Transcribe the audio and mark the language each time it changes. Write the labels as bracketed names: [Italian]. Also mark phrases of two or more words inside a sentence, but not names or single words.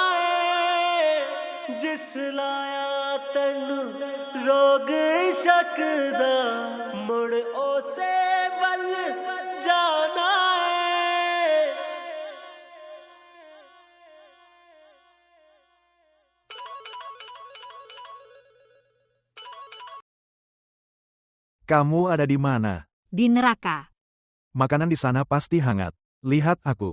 [Punjabi] ਹੈ ਜਿਸ ਲਾਇਆ ਤੈਨੂੰ ਰੋਗ ਸ਼ੱਕ ਦਾ ਮੁੜ ਓਸੇ ਵੱਲ ਜਾਣਾ ਹੈ। [Indonesian] Kamu ada di mana? Di neraka. Makanan di sana pasti hangat. Lihat aku.